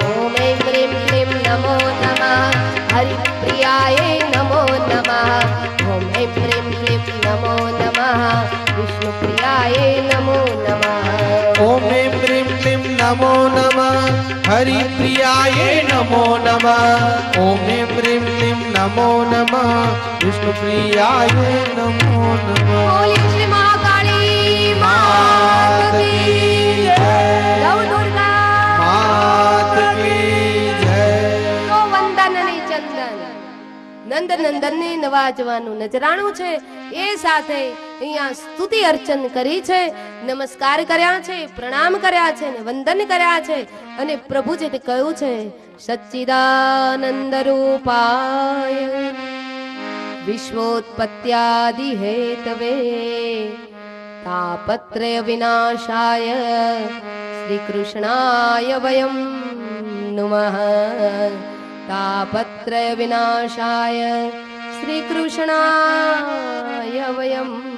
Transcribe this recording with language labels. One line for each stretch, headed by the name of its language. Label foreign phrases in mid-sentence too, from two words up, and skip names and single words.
Sanskrit: ओम ऐं ह्रीं क्लीं नमो नमः हरिप्रियाय नमो नमः ओम ऐं ह्रीं क्लीं नमो नमः विष्णुप्रियाय नमो नमः ओम ह्रीं क्लीं नमो नमः हरि प्रियाय नमो नमः ओम ह्रीं क्लीं नमो नमः विष्णु प्रियाय नमो नमः
Hindi: बोलिए श्री महाकाली मात की जय नव दुर्गा मात की जय
Gujarati: તો વંદન અને ચંદન નંદ નંદનને નવાજવાનું નજરાણું છે એ સાથે અહીંયા સ્તુતિ અર્ચન કરી છે નમસ્કાર કર્યા છે પ્રણામ કર્યા છે ને વંદન કર્યા છે અને પ્રભુજીએ તે કહ્યું છે
Sanskrit: सच्चिदानंद रूपाय विश्वोत्पत्यादि हेतवे तापत्रय विनाशाय श्री कृष्णाय वयम नमः तापत्रय विनाशाय श्री कृष्णाय वयम